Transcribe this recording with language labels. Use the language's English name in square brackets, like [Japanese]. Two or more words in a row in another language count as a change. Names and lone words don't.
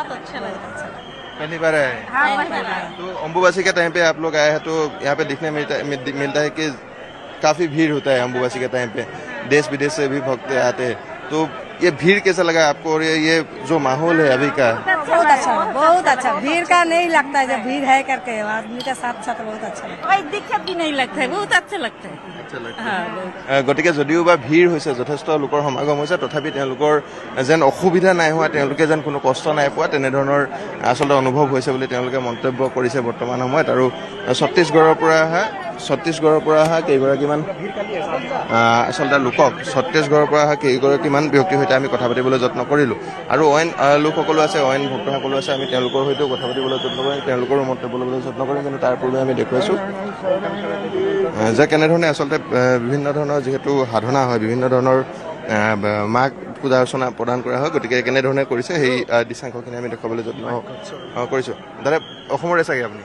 [Hindi] पहली बार आए तो अम्बुबासी के टाइम पे आप लोग आए हैं तो यहाँ पे दिखने मिलता है कि काफी भीड़ होता है अम्बुबासी के टाइम पे देश विदेश से भी भक्त आते हैं तो ये भीड़ कैसा लगा आपको और ये जो माहौल है अभी का बहुत अच्छा भीड़ का नहीं लगता है जब भीड़ है करके आदमी का साथ साथ बहुत अच्छा लगता कोई दिक्कत भी नहीं लगता है बहुत अच्छा लगता है [Assamese] গতিকে যদিও বা ভিৰ হৈছে যথেষ্ট লোকৰ সমাগম হৈছে তথাপি তেওঁলোকৰ যেন অসুবিধা নাই হোৱা তেওঁলোকে যেন কোনো কষ্ট নাই পোৱা তেনেধৰণৰ আচলতে অনুভৱ হৈছে বুলি তেওঁলোকে মন্তব্য কৰিছে বৰ্তমান সময়ত আৰু ছত্তীশগড়ৰ পৰা অহা কেইগৰাকীমান আচলতে লোকক ছত্তীশগড়ৰ পৰা অহা কেইগৰাকীমান ব্যক্তিৰ সৈতে আমি কথা পাতিবলৈ যত্ন কৰিলোঁ আৰু অইন লোকসকলো আছে অইন ভক্তসকলো আছে আমি তেওঁলোকৰ সৈতেও কথা পাতিবলৈ যত্ন কৰিম তেওঁলোকৰো মন্তব্য ল'বলৈ যত্ন কৰিম কিন্তু তাৰ পূৰ্বে আমি দেখুৱাইছোঁ যে কেনেধৰণে আচলতে বিভিন্ন ধৰণৰ যিহেতু সাধনা হয় বিভিন্ন ধৰণৰ মাক পূজা অৰ্চনা প্ৰদান কৰা হয় গতিকে কেনেধৰণে কৰিছে সেই দৃশ্যাংশখিনি আমি দেখুৱাবলৈ যত্ন কৰিছোঁ দাদা অসমৰে চাগে আপুনি